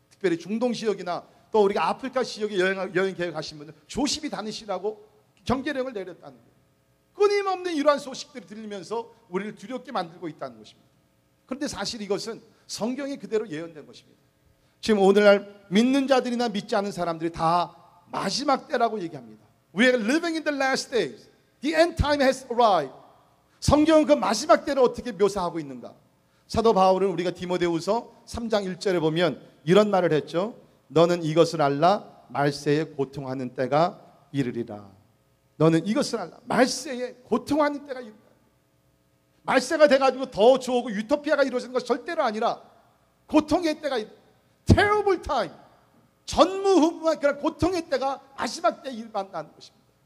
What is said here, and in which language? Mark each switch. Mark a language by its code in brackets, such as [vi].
[ko] 특별히 중동 지역이나 또 우리가 아프리카 지역에 여행 계획하신 분들 조심히 다니시라고 경계령을 내렸다는 거예요. 끊임없는 이러한 소식들이 들리면서 우리를 두렵게 만들고 있다는 것입니다. 그런데 사실 이것은 성경에 그대로 예언된 것입니다. 지금 오늘날 믿는 자들이나 믿지 않은 사람들이 다 마지막 때라고 얘기합니다. [en] We are living in the last days. The end time has arrived. [ko] 성경은 그 마지막 때를 어떻게 묘사하고 있는가? 사도 바울은 우리가 디모데후서 3장 1절에 보면 이런 말을 했죠. 너는 이것을 알라. 말세에 고통하는 때가 이르리라. 너는 이것을 알라. 말세에 고통하는 때가 이르리라. 말세가 돼가지고 더 좋고 유토피아가 이루어지는 것이 절대로 아니라 고통의 때가 [en] terrible time, [ko] 전무후무한 그런 고통의 때가 마지막 때에 일어난다는 것입니다.